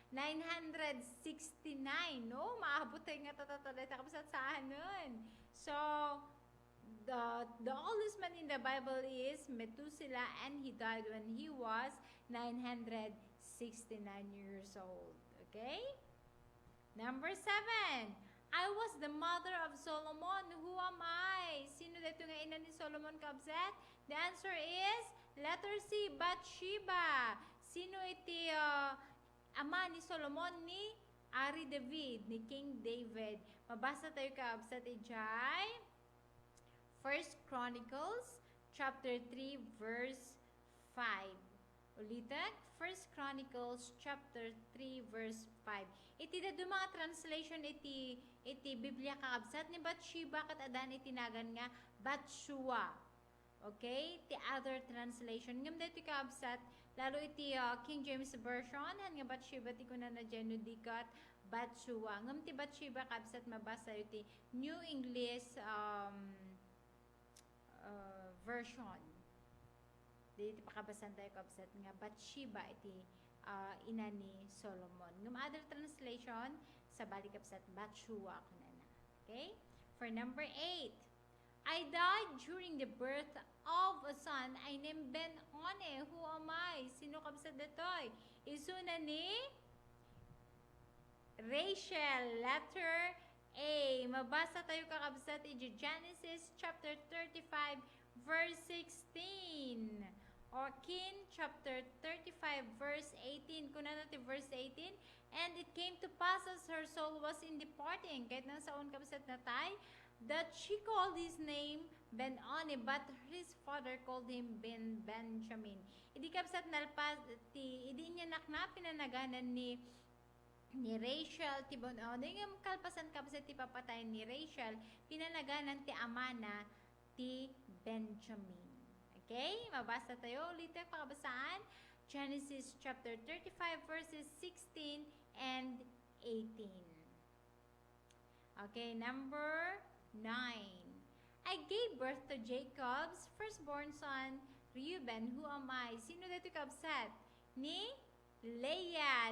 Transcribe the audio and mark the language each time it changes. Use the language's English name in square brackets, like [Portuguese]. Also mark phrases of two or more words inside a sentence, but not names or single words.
[Iloko] 969, no? Maabot tayo nga tatatalay kabsat sa anon. [English] So the oldest man in the Bible is Methuselah and he died when he was 969 years old. Okay? Number 7. I was the mother of Solomon. Who am I? [Iloko] Sino dito nga ina ni Solomon kabsat? [English] The answer is letter C, Bathsheba. [Iloko] Sino iti ama ni Solomon ni Ari David, ni King David. Mabasa tayo kabsat ijay [English] 1 Chronicles chapter 3 verse 5. [Iloko] Ulitan, [English] 1 Chronicles chapter 3 verse 5. [Iloko] Iti da mga translation iti Biblia kakabsat ni Bathsheba kat adan itinagan nga Bathshua. Okay? Ti [English] other translation [Iloko] ngam dito kakabsat lalo iti [English] King James version [Iloko] han nga Bathsheba ti kunan na dikat Bathshua. Ngam ti Bathsheba kakabsat mabasa iti [English] New English version. [Iloko] Dito pakabasan tayo kabsat nga Bathsheba iti ina ni Solomon. Ngam [English] other translation [Iloko] sa balik kabsat Bathshua kunana. Okay? [English] For number 8. I died during the birth of a son. I named Ben-Oni. Who am I? [Iloko] Sino kabsat datoy? Isuna ni Rachel. [English] Letter A. [Iloko] Mabasa tayo kakabsat iti [English] Genesis chapter 35 verse 16. Or King chapter 35 verse 18. [Iloko] Kuna natin verse 18. [English] And it came to pass as her soul was in departing. [Iloko] Kahit nang saon kabsat na tayo, [English] that she called his name Ben-Oni, but his father called him Benjamin. [Iloko] Idi kabsat nalpas, idi niya nakna pinanaganan ni Rachel ti Ben-Oni. Ngam kalpasan kabsat ti papatay ni Rachel, pinanaganan ti amana ti Benjamin. Okay? Mabasa tayo ulit ang pakabasaan. [English] Genesis chapter 35 verses 16 and 18. Okay, number 9. [Iloko] I gave birth to Jacob's firstborn son, Reuben. Who am I? Sino dito kabsat? Ni Leah.